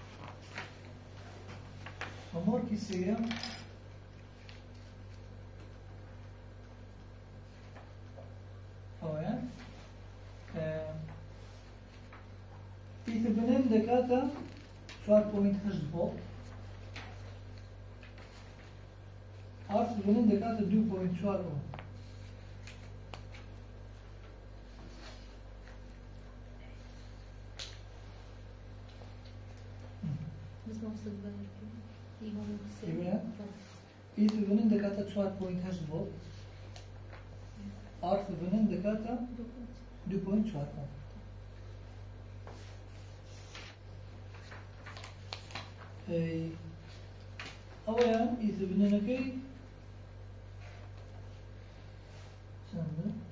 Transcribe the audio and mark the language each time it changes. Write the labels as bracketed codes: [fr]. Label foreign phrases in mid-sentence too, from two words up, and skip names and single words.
[ckb] ئەمۆرکی سێیەم ئەوەیە ئیتربنێن دەکاتە 4.8 ڤۆڵت. ئارتبنێن دەکاتە 2.4 ئۆم. [ar] بس ما وصل بالك يهم [ckb] إيه؟ ئیتربنێن دەکاتە 4.8 ڤۆڵت. ئارتبنێن دەکاتە 2.4 ئۆم. ئەوەیان ئیتربنێنەکەی چەندە؟